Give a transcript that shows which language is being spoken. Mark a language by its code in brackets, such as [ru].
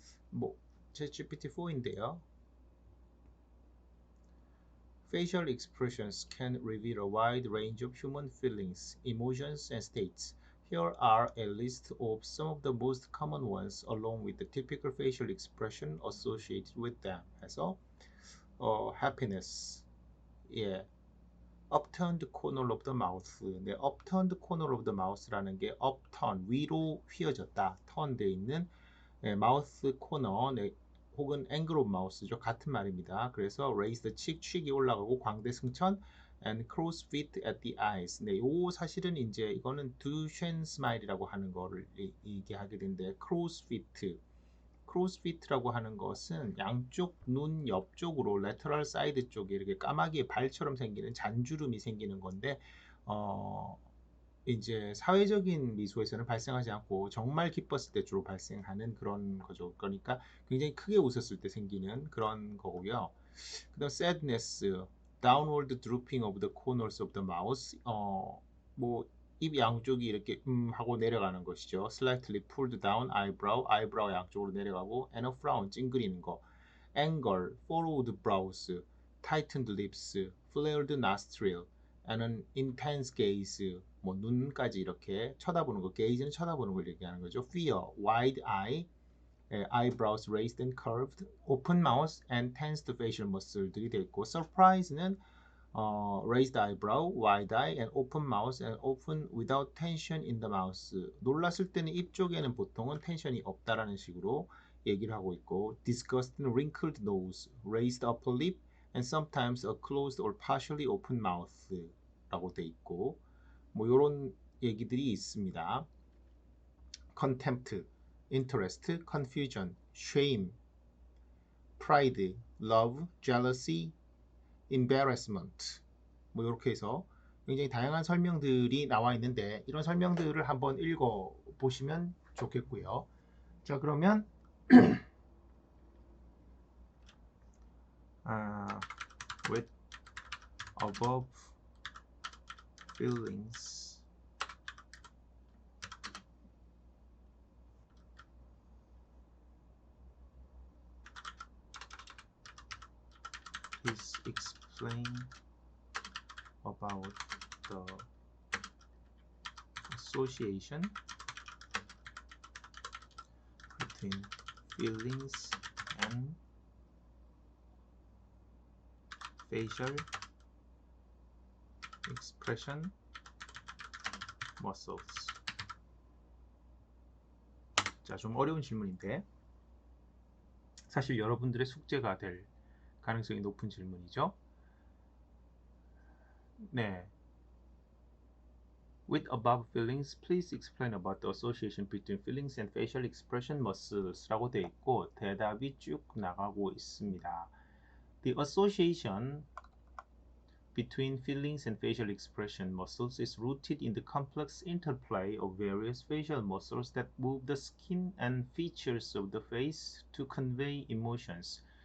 [ko] 뭐 ChatGPT-4인데요. [en] Facial expressions can reveal a wide range of human feelings, emotions, and states. Here are a list of some of the most common ones, along with the typical facial expression associated with them. 해서 happiness, upturned corner of the mouth. 네, upturned corner of the mouth라는 게 upturn, [ko] 위로 휘어졌다, [en] turn 돼 있는 mouth corner, 네, 혹은 angle of mouth죠. [ko] 같은 말입니다. [en] 그래서 raise the cheek, cheek이 [ko] 올라가고 광대 승천, [en] and crow's feet at the eyes. [ko] 네, 요 사실은 이제 이거는 Duchenne smile이라고 하는 거를 얘기하게 되는데 crow's feet, crow's feet라고 하는 것은 양쪽 눈 옆쪽으로 lateral side 쪽에 이렇게 까마귀의 발처럼 생기는 잔주름이 생기는 건데 이제 사회적인 미소에서는 발생하지 않고 정말 기뻤을 때 주로 발생하는 그런 거죠. 그러니까 굉장히 크게 웃었을 때 생기는 그런 거고요. [en] 그 다음 sadness, downward drooping of the corners of the mouth. [ko] 뭐 입 양쪽이 이렇게 하고 내려가는 것이죠. [en] slightly pulled down eyebrow, eyebrow [ko] 양쪽으로 내려가고 [en] and a frown, [ko] 찡그리는 거. [en] anger, furrowed brows, tightened lips, flared nostril, and an intense gaze. [ko] 뭐 눈까지 이렇게 쳐다보는 거, gaze는 쳐다보는 걸 얘기하는 거죠. [en] fear, wide eye, eyebrows raised and curved, open mouth, and tensed facial muscle들이 [ko] 되어 있고, [en] surprise는 raised eyebrow, wide eye, and open mouth, and often without tension in the mouth. [ko] 놀랐을 때는 입 쪽에는 보통은 텐션이 없다라는 식으로 얘기를 하고 있고, [en] disgusted wrinkled nose, raised upper lip, and sometimes a closed or partially open mouth [ko] 라고 돼 있고, 뭐 이런 얘기들이 있습니다. [en] contempt, interest, confusion, shame, pride, love, jealousy, embarrassment. [ko] 뭐 이렇게 해서 굉장히 다양한 설명들이 나와 있는데 이런 설명들을 한번 읽어 보시면 좋겠고요. 자, 그러면 [en] with above feelings please explain about the association between feelings and facial expression muscles. [ko] 자, 좀 어려운 질문인데 사실 여러분들의 숙제가 될 가능성이 높은 질문이죠. 네. [en] With above feelings, please explain about the association between feelings and facial expression muscles [ko] 라고 되어 있고 대답이 쭉 나가고 있습니다. [en] The association between feelings and facial expression muscles is rooted in the complex interplay of various facial muscles that move the skin and features of the face to convey emotions.